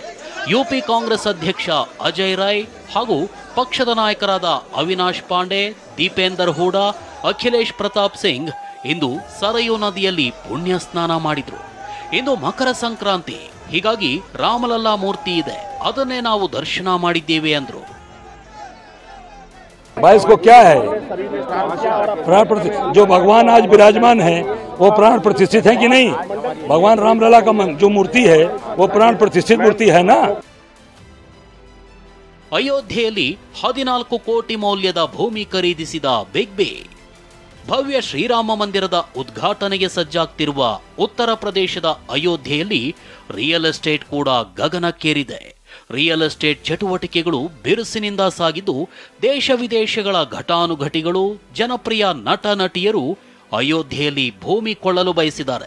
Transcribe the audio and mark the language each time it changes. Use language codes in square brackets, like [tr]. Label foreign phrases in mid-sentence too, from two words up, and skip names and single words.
[kn] ಯುಪಿ ಕಾಂಗ್ರೆಸ್ ಅಧ್ಯಕ್ಷ ಅಜಯ್ ರಾಯ್ ಹಾಗೂ ಪಕ್ಷದ ನಾಯಕರಾದ ಅವಿನಾಶ್ ಪಾಂಡೆ, ದೀಪೇಂದರ್ ಹೂಡಾ, ಅಖಿಲೇಶ್ ಪ್ರತಾಪ್ ಸಿಂಗ್ ಇಂದು ಸರಯೂ ನದಿಯಲ್ಲಿ ಪುಣ್ಯ ಸ್ನಾನ ಮಾಡಿದ್ರು. ಇಂದು ಮಕರ ಸಂಕ್ರಾಂತಿ, ಹೀಗಾಗಿ ರಾಮಲಲ್ಲಾ ಮೂರ್ತಿ ಇದೆ, ಅದನ್ನೇ ನಾವು ದರ್ಶನ ಮಾಡಿದ್ದೇವೆ ಅಂದ್ರು. [hi] बाईस को क्या है, प्राण जो भगवान आज विराजमान है वो प्राण प्रतिष्ठित है कि नहीं? भगवान रामलला का जो मूर्ति है वो प्राण प्रतिष्ठित मूर्ति है ना. [kn] ಅಯೋಧ್ಯೆಯಲ್ಲಿ 14 ಕೋಟಿ ಮೌಲ್ಯದ ಭೂಮಿ ಖರೀದಿಸಿದ ಬಿಗ್ ಬಿ. ಭವ್ಯ ಶ್ರೀರಾಮ ಮಂದಿರದ ಉದ್ಘಾಟನೆಗೆ ಸಜ್ಜಾಗ್ತಿರುವ ಉತ್ತರ ಪ್ರದೇಶದ ಅಯೋಧ್ಯೆಯಲ್ಲಿ [en] real estate [kn] ಕೂಡ ಗಗನಕ್ಕೇರಿದೆ. [en] real estate [kn] ಚಟುವಟಿಕೆಗಳು ಬಿರುಸಿನಿಂದ ಸಾಗಿದ್ದು, ದೇಶ ವಿದೇಶಗಳ ಘಟಾನುಘಟಿಗಳು, ಜನಪ್ರಿಯ ನಟ ನಟಿಯರು ಅಯೋಧ್ಯೆಯಲ್ಲಿ ಭೂಮಿ ಕೊಳ್ಳಲು ಬಯಸಿದ್ದಾರೆ.